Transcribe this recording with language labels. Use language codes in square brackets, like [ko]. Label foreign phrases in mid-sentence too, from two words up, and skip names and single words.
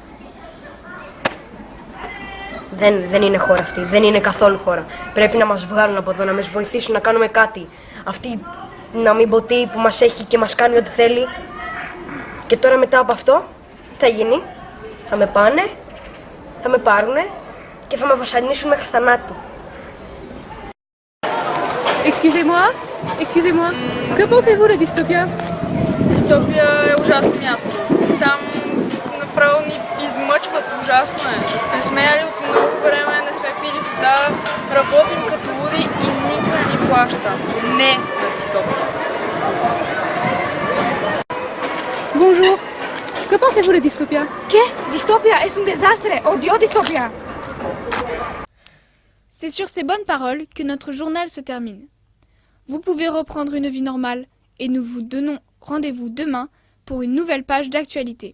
[el] Δεν είναι χώρα αυτή, δεν είναι καθόλου χώρα. Πρέπει να μας βγάλουν από εδώ, να μας βοηθήσουν να κάνουμε κάτι. Αυτή να μην ποτή που μας έχει και μας κάνει ό,τι θέλει. Και τώρα μετά από αυτό, τι θα γίνει? Θα με πάνε, θα με πάρουνε και θα με βασανίσουν μέχρι θανάτου. [fr] Excusez-moi, que pensez-vous de Dystopia? [bg] Дистопия е ужасно място. Там направо ни измъчват, ужасно е. Не сме яли от много време, не сме пили вода, работим като луди и никой не ни плаща. Не на Дистопия. [fr] Bonjour, que pensez-vous de Dystopia? [es] ¿Qué? Dystopia es un desastre. Odio Dystopia. [fr] C'est sur ces bonnes paroles que notre journal se termine. Vous pouvez reprendre une vie normale et nous vous donnons rendez-vous demain pour une nouvelle page d'actualité.